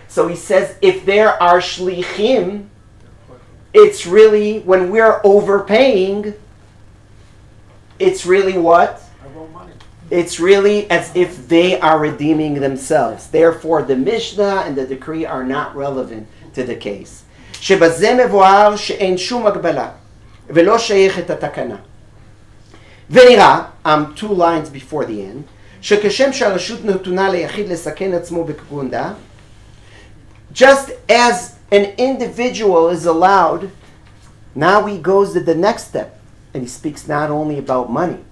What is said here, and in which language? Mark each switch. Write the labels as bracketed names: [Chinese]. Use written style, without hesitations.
[English] So he says, if there are shlichim, it's really, when we're overpaying, it's really what? It's really as if they are redeeming themselves. Therefore, the Mishnah and the decree are not relevant to the case. [Hebrew] שבזה מבואר שאין שום הגבלה ולא שייכת התקנה. ונראה, [English] I'm 2 lines before the end, [Hebrew] שכשם שהרשות נתונה ליחיד לסכן עצמו בפקודה, [English] just as an individual is allowed, now he goes to the next step, and he speaks not only about money.